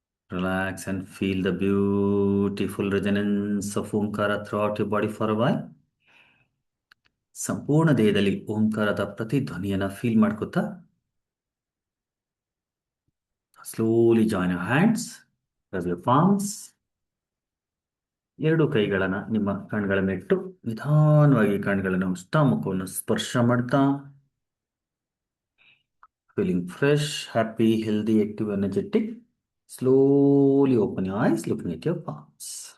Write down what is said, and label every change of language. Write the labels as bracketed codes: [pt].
[en] Relax and feel the beautiful resonance of Omkara throughout your body for a while. [kn] ಸಂಪೂರ್ಣ ದೇಹದಲ್ಲಿ ಓಂಕಾರದ ಪ್ರತಿ ಧ್ವನಿಯನ್ನ feel ಮಾಡ್ಕೊತಾ [en] Slowly join your hands, rub your palms. [kn] 2 ಕೈಗಳನ್ನ ನಿಮ್ಮ ಕಣ್ಗಳ ಮೇಲಿಟ್ಟು ನಿಧಾನವಾಗಿ ಕಣ್ಗಳನ್ನು ಮುಖವನ್ನು ಸ್ಪರ್ಶ ಮಾಡ್ತಾ, [en] Feeling fresh, happy, healthy, active, energetic. Slowly open your eyes, looking at your palms.